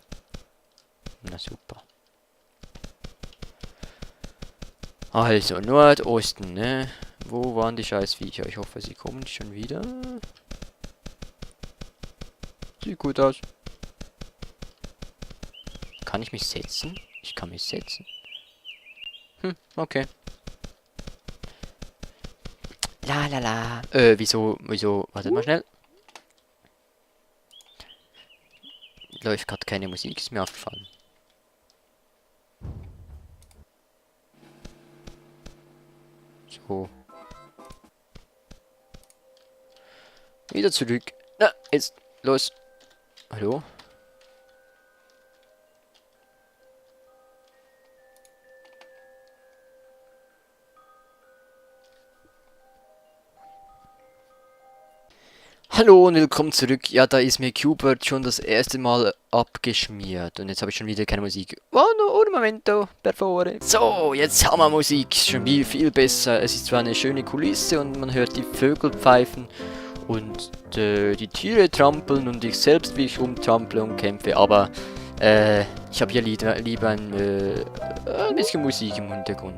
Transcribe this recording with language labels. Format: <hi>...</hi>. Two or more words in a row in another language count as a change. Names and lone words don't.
<de>Na super. Also, Nordosten, ne? Wo waren die scheiß Viecher? Ich hoffe, sie kommen schon wieder. Sieht gut aus. Kann ich mich setzen? Ich kann mich setzen. Okay. La la la. Wieso? Warte mal schnell. Läuft gerade keine Musik, ist mir aufgefallen. So. Wieder zurück. Na, jetzt. Los. Hallo? Hallo und willkommen zurück. Ja, da ist mir Q*bert schon das erste Mal abgeschmiert. Und jetzt habe ich schon wieder keine Musik.</de> <it>Oh, no, un momento, per favore.</it> <de>So, jetzt haben wir Musik. Schon viel besser. Es ist zwar eine schöne Kulisse und man hört die Vögel pfeifen. Und die Tiere trampeln und ich selbst, wie ich rumtrample und kämpfe. Aber ich habe hier lieber ein bisschen Musik im Hintergrund.</de>